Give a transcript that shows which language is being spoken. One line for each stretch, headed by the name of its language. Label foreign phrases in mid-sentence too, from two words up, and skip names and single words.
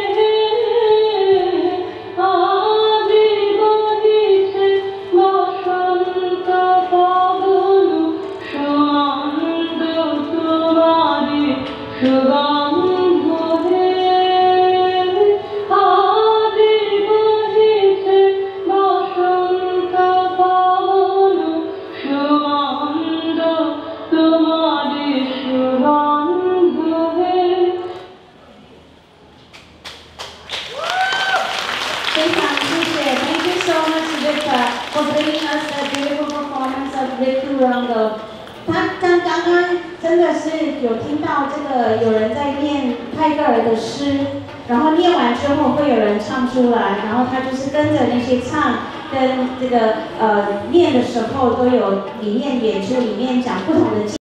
Bangla: আজি বহিছে বসন্ত পাবন সুমন্দ তোমারি সুগন্ধ হে। আজি বহিছে বসন্ত পাবন সুমন্দ তোমারি সুগন্ধ হে।
Chinese: 非常谢谢
English: ，Thank you so much, Victor, for bringing us a beautiful performance of Victor Rongo。
Chinese: 他刚刚真的是有听到这个有人在念泰戈尔的诗，然后念完之后会有人唱出来，然后他就是跟着那些唱跟这个念的时候都有里面演出里面讲不同的。